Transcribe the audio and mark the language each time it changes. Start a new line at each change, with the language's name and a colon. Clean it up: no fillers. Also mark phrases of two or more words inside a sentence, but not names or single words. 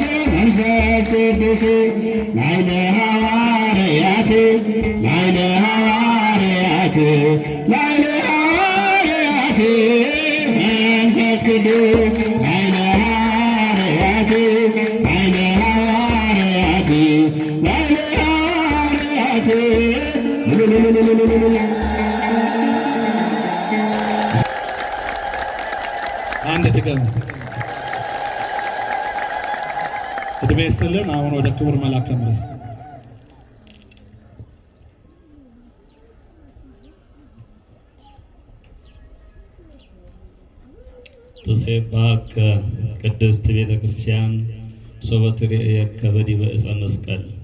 Geez: መንፈስ ቅዱስ ላዕለ ሐዋርያት ላዕለ ሐዋርያት ላዕለ ሐዋርያት መንፈስ ቅዱስ ላዕለ ሐዋርያት ላዕለ ሐዋርያት ላዕለ ሐዋርያት
Amharic: አንድ ድገም እድሜ ይስጥልን። አሁን ወደ ክቡር መልአከ ምሕረት
Geez: ትሴባከ ቅድስት ቤተ ክርስቲያን ሶበ ትሬእየከ በዲበ ዕፀ መስቀል